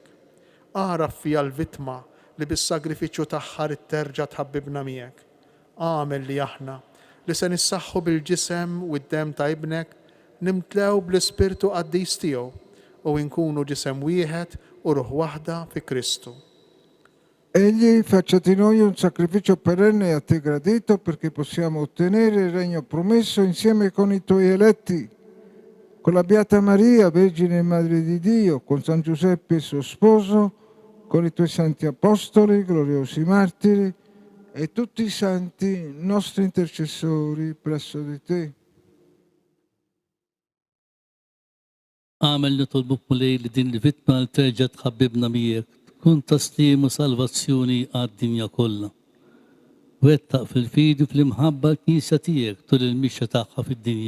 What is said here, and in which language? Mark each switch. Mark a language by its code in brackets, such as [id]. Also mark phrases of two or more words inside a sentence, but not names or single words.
[mt] Għaraf fija l-vittma li bis-sagrifiċċju tagħha terġa' tħabbibna miegħek. Għamel li aħna li se nissaħħu bil-ġisem u d-dem ta' ibnek nimtlew bl-Ispirtu qaddis tiegħu u nkunu ġisem wieħed u ruħ waħda fi Kristu. [it] Egli faccia di noi un sacrificio perenne a te gradito perché possiamo ottenere il regno promesso insieme con i tuoi eletti, con la Beata Maria, Vergine e Madre di Dio, con San Giuseppe suo sposo, con i tuoi santi apostoli, gloriosi martiri e tutti i santi nostri intercessori presso di te. [mt] Għamel nitolbuk mulej li din il-vittma l-terġa tħabbibna miegħek, tkun taslim u salvazzjoni għad-dinja kollha. Wettaq fil-fidi fl-imħabba l-Knisja tiegħek tul il-mixja tagħha fid-dinja.